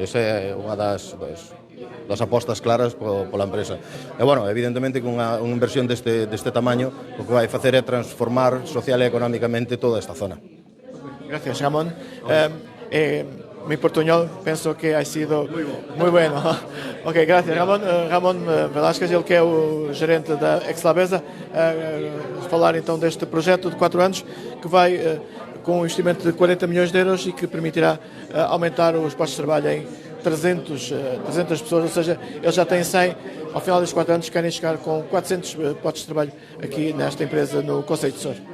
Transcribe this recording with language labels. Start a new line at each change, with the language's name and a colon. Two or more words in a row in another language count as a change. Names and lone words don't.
Galician: Esa é unha das apostas claras pola empresa. E, bueno, evidentemente, con unha inversión deste tamaño, o que vai facer é transformar social e económicamente toda esta zona.
Spanish: Gracias, Ramón. Mi portuñol penso que ha sido muy bueno. Ok, gracias, Ramón.
Portuguese: Ramón Velázquez, ele que é o gerente da Exlabesa, falar então deste projeto de 4 anos que vai com um investimento de 40 milhões de euros e que permitirá aumentar os postos de trabalho em 300 pessoas, ou seja, eles já têm 100, ao final destes 4 anos querem chegar com 400 postos de trabalho aqui nesta empresa no Concello de Sora.